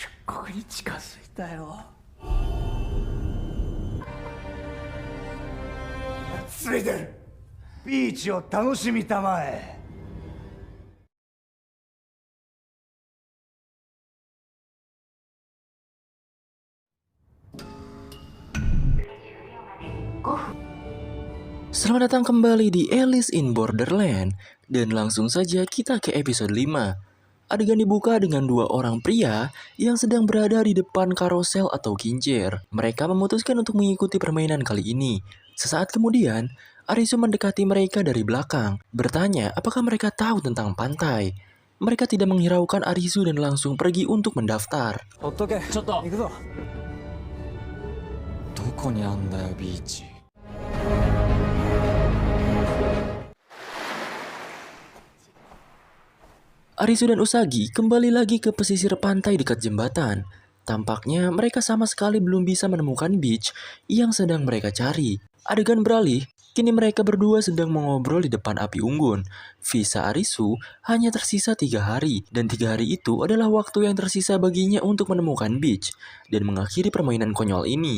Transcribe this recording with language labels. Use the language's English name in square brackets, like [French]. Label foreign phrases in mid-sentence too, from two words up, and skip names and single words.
[Japanese] ここに近づいたよ。ついてる。ビーチを楽しみたまえ。 [Indonesian] Selamat datang kembali di Alice in Borderland. Dan langsung saja kita ke episode 5. Adegan dibuka dengan dua orang pria yang sedang berada di depan karosel atau kincir. Mereka memutuskan untuk mengikuti permainan kali ini. Sesaat kemudian, Arisu mendekati mereka dari belakang, bertanya apakah mereka tahu tentang pantai. Mereka tidak menghiraukan Arisu dan langsung pergi untuk mendaftar. [Japanese] ほっとけ。ちょっと行くぞ。どこにあんだよビーチ。 [Indonesian] Arisu dan Usagi kembali lagi ke pesisir pantai dekat jembatan. Tampaknya mereka sama sekali belum bisa menemukan beach yang sedang mereka cari. Adegan beralih, kini mereka berdua sedang mengobrol di depan api unggun. Visa Arisu hanya tersisa 3 hari, dan 3 hari itu adalah waktu yang tersisa baginya untuk menemukan beach dan mengakhiri permainan konyol ini.